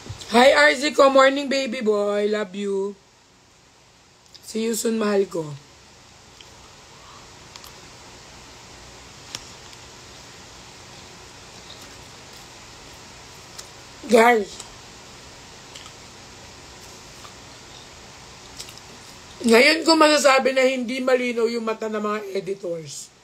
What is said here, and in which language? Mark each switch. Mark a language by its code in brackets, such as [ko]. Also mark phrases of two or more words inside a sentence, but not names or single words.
[en] Hi RZ ko, morning baby boy, love you. See you soon, [tl] mahal ko. Guys, ngayon ko masasabi na hindi malinaw yung mata ng mga editors.